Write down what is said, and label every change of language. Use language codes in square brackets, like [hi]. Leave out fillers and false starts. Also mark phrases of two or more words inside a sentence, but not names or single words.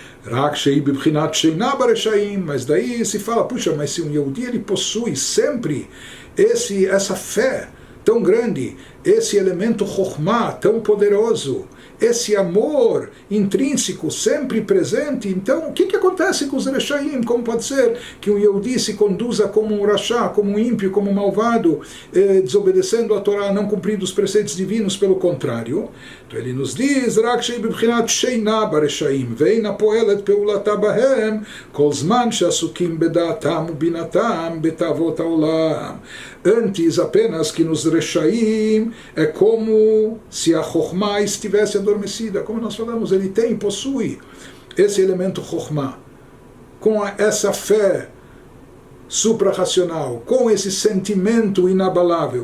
[pt] Mas daí se fala, puxa, mas se um Yehudi ele possui sempre essa fé tão grande, esse elemento Chokhmah tão poderoso, esse amor intrínseco sempre presente, então o que acontece com os Reshaim? Como pode ser que um Yehudi se conduza como um Rasha, como um ímpio, como um malvado, desobedecendo a Torá, não cumprindo os preceitos divinos? Pelo contrário, então ele nos diz, [he] ואינה פועלת פעולתה בהם כל זמן שעסוקים בדעתם ובינתם בתאוות העולם. [pt] Antes apenas que nos Reshaim é como se a Chokhmah estivesse adormecida. Como nós falamos, ele possui esse elemento Chokhmah, com essa fé suprarracional, com esse sentimento inabalável.